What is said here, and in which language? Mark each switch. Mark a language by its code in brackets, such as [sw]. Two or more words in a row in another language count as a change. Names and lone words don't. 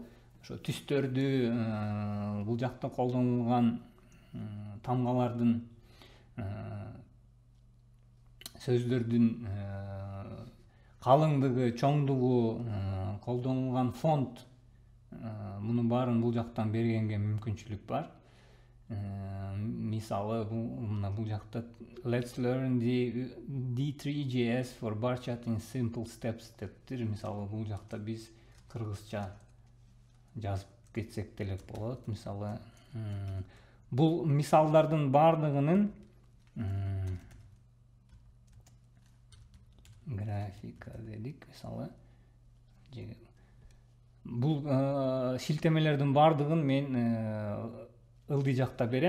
[ky] Ошо түстөрдү, бул жакта колдонулган тамгалардын, сөздөрдүн калыңдыгы, чоңдугу, колдонулган фонт, муну баарын бул жактан бергенге мүмкүнчүлүк бар. Мисалы, мына бул жакта [en] Let's learn the D3JS for bar chat in simple steps [ky] дептир. Мисалы, бул жакта биз кыргызча жазып кетсек деле болот. Мисалы, бул мисалдардын баардыгынын графика дедик. Мисалы, бул шилтемелердин баардыгын мен ылдый жакта берем.